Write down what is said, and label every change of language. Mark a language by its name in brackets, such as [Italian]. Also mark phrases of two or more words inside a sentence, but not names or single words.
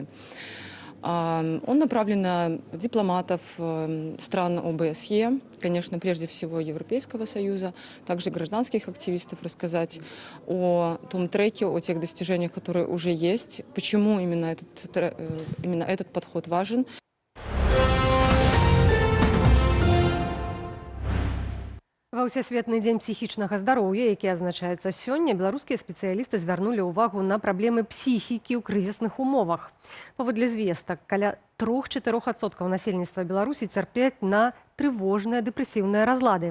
[Russian] Он направлен на дипломатов стран ОБСЕ, конечно, прежде всего Европейского Союза, также гражданских активистов, рассказать о том треке, о тех достижениях, которые уже есть, почему именно этот подход важен. [Belarusian] Ва ўсесветны дзень псіхічнага здароўя, які адзначаецца сёння, беларускія спецыялісты звярнулі ўвагу на праблемы псіхікі ў крызісных умовах. Паводле звестак, каля 3–4% насельніцтва Беларусі цярпяць на трывожныя дэпрэсіўныя разлады.